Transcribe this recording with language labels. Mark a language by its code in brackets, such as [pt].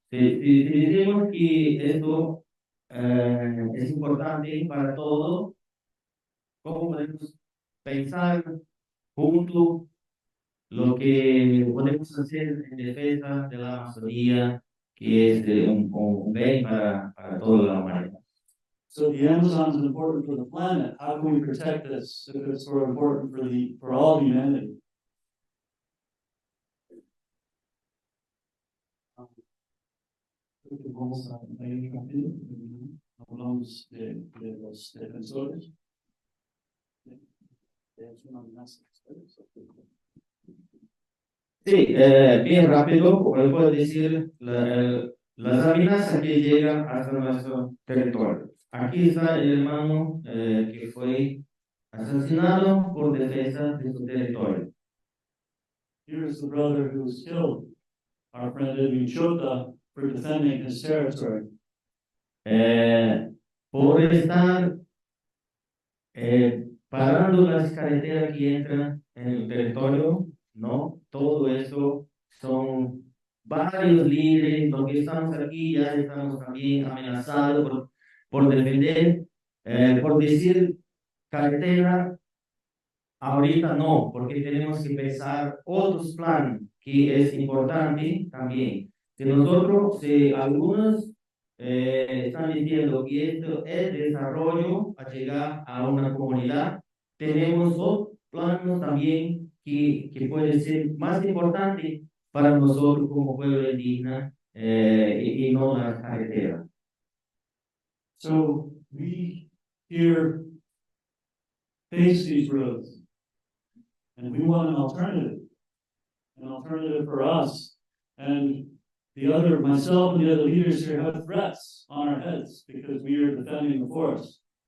[es] Si decimos que esto es importante para todos, ¿cómo podemos pensar juntos lo que podemos hacer en defensa de la Amazonía, que es un bien para toda la humanidad? [en] so the Amazon is important for the planet. How can we protect this if it's so important for all humanity? [es] Vamos a ir rápido. Hablamos de los defensores. Es una amenaza. Sí, bien rápido, puedo decir las amenazas que llegan hasta nuestro territorio. Aquí está el hermano que fue asesinado por defensa de su territorio. [en] Here's the brother who was killed, our friend Edwin Chota, for defending his territory. [es] Por estar parando las carreteras que entran en el territorio, ¿no? Todo eso son varios líderes, los que estamos aquí ya estamos también amenazados por defender, por decir carretera. Ahorita no, porque tenemos que pensar otros planes que es importante también. Si nosotros, si algunos están diciendo que esto es desarrollo a llegar a una comunidad, tenemos otros planes también que pueden ser más importantes para nosotros como pueblo indígena y no las carreteras. [en] So we here face these roads. And we want an alternative for us. And myself and the other leaders here have threats on our heads because we are defending the forest.